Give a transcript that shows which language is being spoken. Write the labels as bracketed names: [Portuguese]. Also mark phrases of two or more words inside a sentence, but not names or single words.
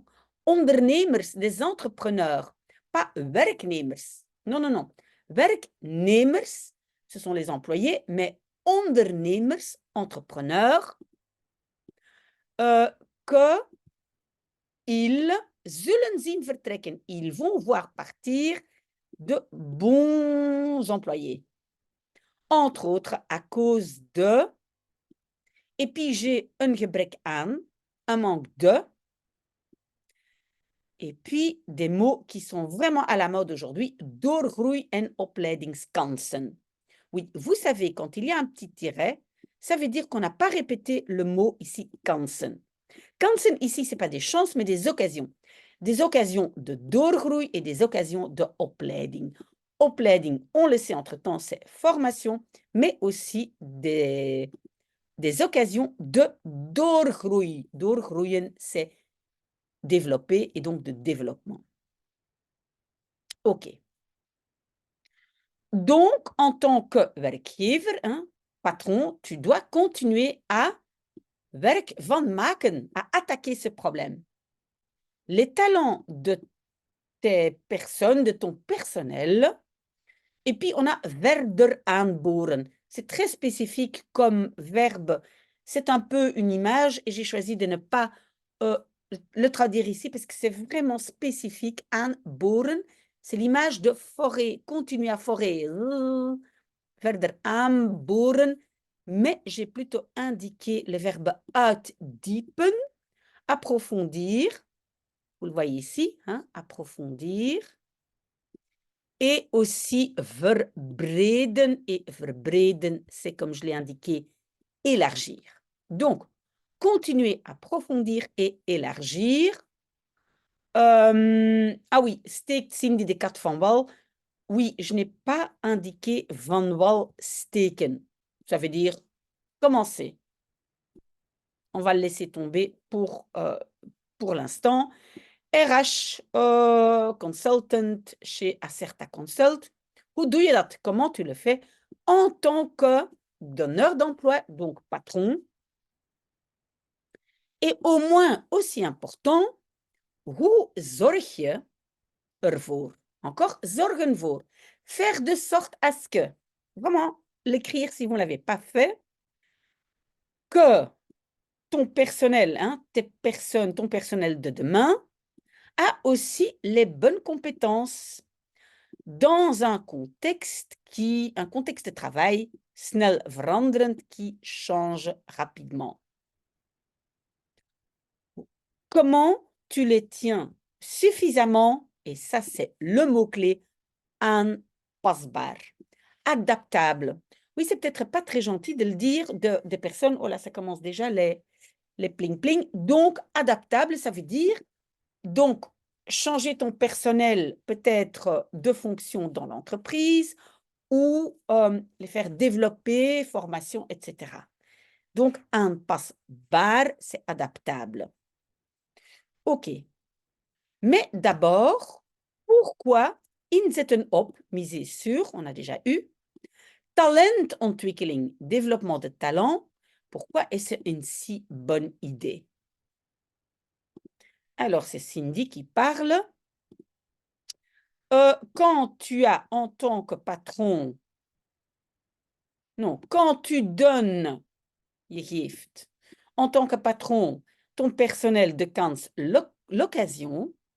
[French] Ondernemers, des entrepreneurs, pas werknemers. Non. Werknemers, ce sont les employés, mais ondernemers, entrepreneurs, que ils [Dutch] zullen zien vertrekken. [French] Ils vont voir partir de bons employés. Entre autres, à cause de... Et puis, j'ai un [Dutch] gebrek aan, [French] un manque de... Et puis, des mots qui sont vraiment à la mode aujourd'hui, [Dutch] doorgroei en opleidingskansen. [French] Oui, vous savez, quand il y a un petit tiret, ça veut dire qu'on n'a pas répété le mot ici, kansen. Kansen, ici, ce n'est pas des chances, mais des occasions. Des occasions de doorgroei et des occasions de opleiding. Opleiding, on le sait entre-temps, c'est formation, mais aussi des occasions de doorgroei. Doorgroeien, c'est développer et donc de développement. OK. Donc, en tant que werkgever, hein, patron, tu dois continuer à [Dutch] werk van maken, [French] à attaquer ce problème. Les talents de tes personnes, de ton personnel, et puis on a [Dutch] verder aanboren. [French] C'est très spécifique comme verbe. C'est un peu une image et j'ai choisi de ne pas le traduire ici parce que c'est vraiment spécifique. Aanboren, c'est l'image de forer, continuer à forer. [Dutch] Verder aanboren, [French] mais j'ai plutôt indiqué le verbe uitdiepen, approfondir. Vous le voyez ici, hein, approfondir. Et aussi verbreden. Et verbreden, c'est comme je l'ai indiqué, élargir. Donc, continuer à approfondir et élargir. Ah oui, [Dutch] steekt Cindy de kat van wal. [French] Oui, je n'ai pas indiqué [Dutch] van wal steken. [French] Ça veut dire commencer. On va le laisser tomber pour l'instant. RH consultant chez Acerta Consult. [Dutch] Hoe doe je dat? [French] Comment tu le fais en tant que donneur d'emploi, donc patron? Et au moins aussi important, [Dutch] hoe zorg je ervoor? [French] Encore, [Dutch] zorgen voor. [French] Faire de sorte à ce que, vraiment l'écrire si vous ne l'avez pas fait, que ton personnel, hein, ton personnel de demain, a aussi les bonnes compétences dans un contexte de travail [Dutch] snel veranderend [French] qui change rapidement. Comment tu les tiens suffisamment, et ça c'est le mot-clé, aanpasbaar, adaptable. Oui, c'est peut-être pas très gentil de le dire des personnes, oh là, ça commence déjà les pling-pling. Donc, adaptable, ça veut dire, donc, changer ton personnel peut-être de fonction dans l'entreprise ou les faire développer, formation, etc. Donc, aanpasbaar, c'est adaptable. OK. Mais d'abord, pourquoi [Dutch] inzetten op, [French] miser sur, on a déjà eu, talentontwikkeling, développement de talent, pourquoi est-ce une si bonne idée? Alors, c'est Cindy qui parle. Quand tu as en tant que patron, non, quand tu donnes, [Dutch] je geeft, [French] en tant que patron, ton personnel [Dutch] de kans [French] l'occasion